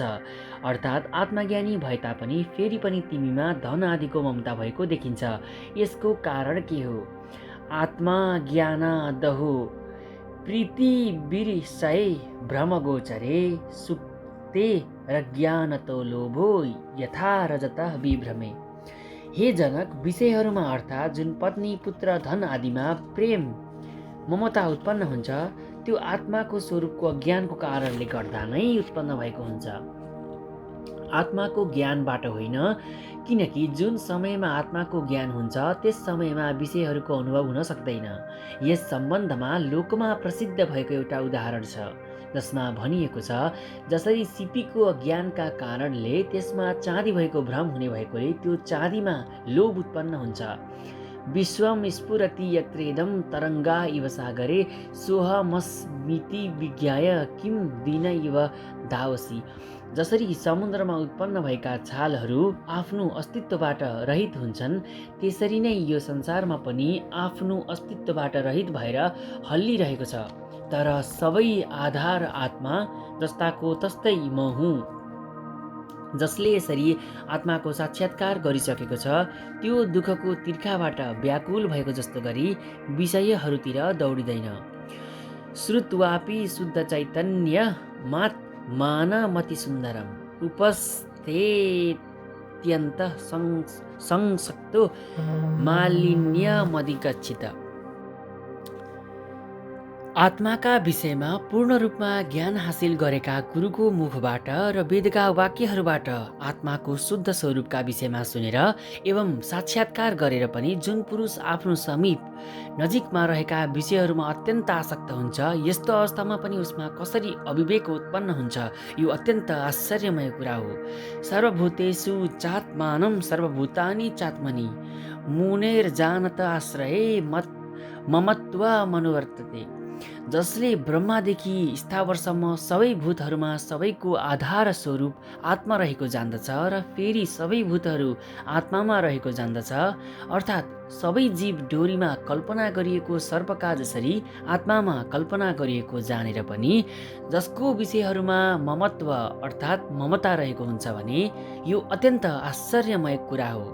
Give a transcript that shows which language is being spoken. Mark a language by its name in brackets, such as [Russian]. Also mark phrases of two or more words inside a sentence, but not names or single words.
[Nepali] अर्थात् आत्मज्ञानी भए तापनि फेरि पनि तिमीमा धन आदिको ममता भएको देखिन्छ। यसको कारण के हो? [Sanskrit] आत्मा ज्ञानादहो प्रीति विषय भ्रमगोचरे सुक्ते र ज्ञानतो लोभो यथा रजतः विभ्रमे। [Nepali] हे जनक, विषयहरूमा अर्थात् जुन पत्नी, पुत्र, धन आदिमा प्रेम ममता उत्पन्न हुन्छ त्यो आत्माको स्वरूपको अज्ञानको कारणले गर्दा नै उत्पन्न भएको हुन्छ, आत्माको ज्ञानबाट होइन। किनकि जुन समयमा आत्माको ज्ञान हुन्छ त्यस समयमा विषयहरूको अनुभव हुन सक्दैन। यस सम्बन्धमा लोकमा प्रसिद्ध भएको एउटा उदाहरण छ जसमा भनिएको छ, जसरी सिपीको अज्ञानका कारणले त्यसमा चाँदी भएको भ्रम हुने भएकोले त्यो चाँदीमा लोभ उत्पन्न हुन्छ। [Sanskrit] विश्वम स्फुरति यत्रेदं तरङ्गा इव सागरे सोऽहमस्मीति विज्ञाय किं दीन इव धावसि। [Nepali] जसरी समुद्रमा उत्पन्न भएका छालहरू आफ्नो अस्तित्वबाट रहित हुन्छन् त्यसरी नै यो संसारमा पनि आफ्नो अस्तित्वबाट रहित भएर हल्लिरहेको छ। तर सबै आधार आत्मा जस्ताको तस्तै म हुँ। जसले यसरी आत्माको साक्षात्कार गरिसकेको छ त्यो दुःखको तिर्खाबाट व्याकुल भएको जस्तो गरी विषयहरूतिर दौडिँदैन। [Sanskrit] श्रुत्वापि शुद्ध चैतन्य मानमति सुन्दरम उपस्थेत्यन्त संसक्तो मालिन्यमधिगच्छित। [Nepali] आत्माका विषयमा पूर्ण रूपमा ज्ञान हासिल गरेका गुरुको मुखबाट र वेदका वाक्यहरूबाट आत्माको शुद्ध स्वरूपका विषयमा सुनेर एवं साक्षात्कार गरेर पनि जुन पुरुष आफ्नो समीप नजिकमा रहेका विषयहरूमा अत्यन्त आसक्त हुन्छ, यस्तो अवस्थामा पनि उसमा कसरी अविवेक उत्पन्न हुन्छ, यो अत्यन्त आश्चर्यमय कुरा हो। [Sanskrit] सर्वभूतेषु चात्मानं सर्वभूतानि चात्मनि मुनेर जानत आश्रये ममत्व मनुवर्तते। [Nepali] जसले ब्रह्मादेखि स्थावरसम्म सबै भूतहरूमा सबैको आधार स्वरूप आत्मा रहेको जान्दछ र फेरि सबै भूतहरू आत्मामा रहेको जान्दछ, अर्थात् सबै जीव डोरीमा कल्पना गरिएको सर्पका जसरी आत्मामा कल्पना गरिएको जानेर पनि जसको विषयहरूमा ममत्व अर्थात् ममता रहेको हुन्छ भने यो अत्यन्त आश्चर्यमय कुरा हो।